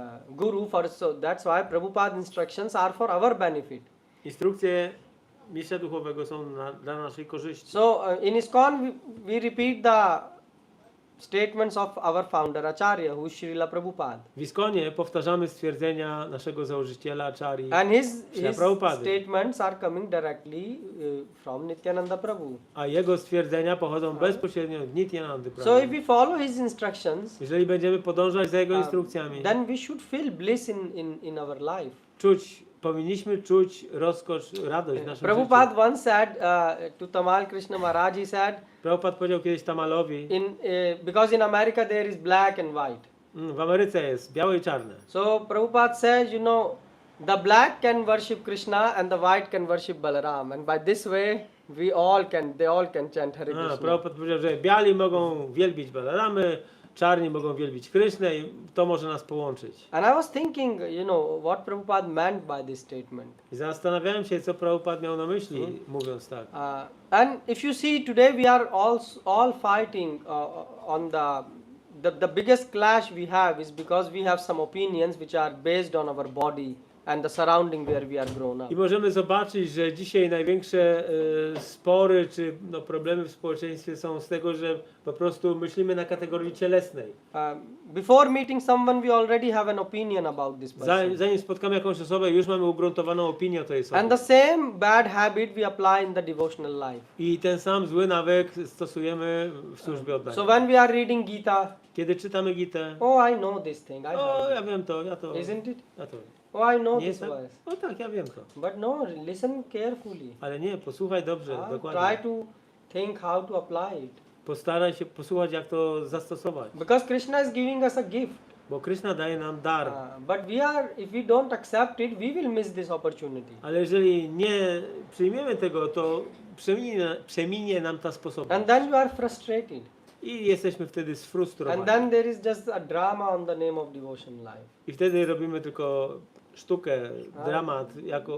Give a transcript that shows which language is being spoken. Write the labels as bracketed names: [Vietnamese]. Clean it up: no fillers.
[English] Guru so that's why Prabhupada's instructions are for our benefit. [Polish] Instrukcje mistrza duchowego są dla naszej korzyści. [English] So in ISKCON we repeat the statements of our founder Acharya, who is Srila Prabhupada. [Polish] W ISKCONie powtarzamy stwierdzenia naszego założyciela Acharyi. [English] And his [Polish] Prabhupady. [English] statements are coming directly from Nityananda Prabhu. [Polish] A jego stwierdzenia pochodzą bezpośrednio od Nityanandy Prabhu. [English] So if we follow his instructions, [Polish] Jeżeli będziemy podążać za jego instrukcjami, [English] then we should feel bliss in our life. [Polish] powinniśmy czuć rozkocz, radość w naszym [English] Prabhupada [Polish] życiu. [English] once said to Tamal Krishna Maharaj, he said, [Polish] Prabhupada powiedział kiedyś Tamalowi, [English] because in America there is black and white. [Polish] w Ameryce jest białe i czarne. [English] So Prabhupada says, the black can worship Krishna and the white can worship Balaram. And by this way, they all can chant Hare Krishna. [Polish] Prabhupada powiedział, że biali mogą wielbić Balaramy, czarni mogą wielbić Krysznę i to może nas połączyć. [English] And I was thinking, what Prabhupada meant by this statement. [Polish] I zastanawiałem się, co Prabhupada miał na myśli, mówiąc tak. [English] And if you see, today we are all fighting on the biggest clash we have is because we have some opinions which are based on our body and the surrounding where we are grown up. [Polish] I możemy zobaczyć, że dzisiaj największe spory czy problemy w społeczeństwie są z tego, że po prostu myślimy na kategorii cielesnej. [English] Before meeting someone, we already have an opinion about this person. [Polish] Zanim spotkamy jakąś osobę, już mamy ugruntowaną opinię o tej osobie. [English] And the same bad habit we apply in the devotional life. [Polish] I ten sam zły nawyk stosujemy w służbie oddania. [English] So when we are reading Gita, [Polish] Kiedy czytamy Gitę, [English] I know this thing. [Polish] ja wiem to, ja to. [English] Isn't it? [Polish] Ja to. [English] I know this [Polish] jest tak? [English] verse. [Polish] Tak, ja wiem to. [English] But no, listen carefully. [Polish] Ale nie, posłuchaj dobrze, [English] Try [Polish] dokładnie. [English] to think how to apply it. [Polish] Postaraj się posłuchać, jak to zastosować. [English] Because Krishna is giving us a gift. [Polish] Bo Krishna daje nam dar. [English] But if we don't accept it, we will miss this opportunity. [Polish] Ale jeżeli nie przyjmiemy tego, to przeminie nam ta sposobność. [English] And then you are frustrated. [Polish] I jesteśmy wtedy sfrustrowani. [English] And then there is just a drama on the name of devotion life. [Polish] I wtedy robimy tylko sztukę, dramat, jako